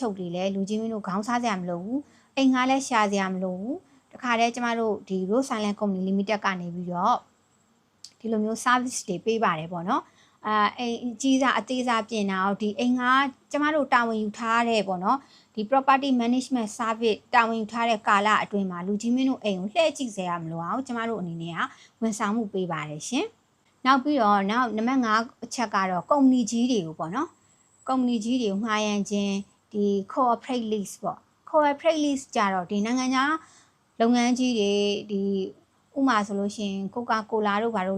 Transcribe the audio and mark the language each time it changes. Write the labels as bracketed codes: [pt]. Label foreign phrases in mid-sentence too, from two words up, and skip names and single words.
[my] ချုပ်တွေလည်းလူချင်းမင်းတို့ခေါင်းစားစရာမလိုဘူးအိမ်ငှားလည်းရှာစရာမလိုဘူးတခါတည်းကျမတို့ဒီ Rose Island Company Limited ကနေပြီးတော့ဒီလိုမျိုး service တွေပေးပါတယ်ပေါ့နော်အိမ်ကြီးစားအသေးစားပြင်တာတော့ဒီအိမ်ကကျမတို့တာဝန်ယူထားတဲ့ပေါ့နော်ဒီ [en] property management service [my] တာဝန်ယူထားတဲ့ကာလအတွင်းမှာလူကြီးမင်းတို့အိမ်ကိုလှည့်ကြည့်စေရမလို့အောင်ကျမတို့အနေနဲ့ကဝန်ဆောင်မှုပေးပါတယ်ရှင်နောက်ပြီးတော့နံပါတ်5အချက်ကတော့ကုမ္ပဏီကြီးတွေကိုပေါ့နော်ကုမ္ပဏီကြီးတွေကိုငှားရမ်းခြင်းဒီ [en] corporate lease [my] ပေါ့ [en] corporate lease [my] ကြတော့ဒီနိုင်ငံခြားလုပ်ငန်းကြီးတွေဒီဥမာဆိုလို့ရှိရင်ကိုကာကိုလာတို့ဘာလို့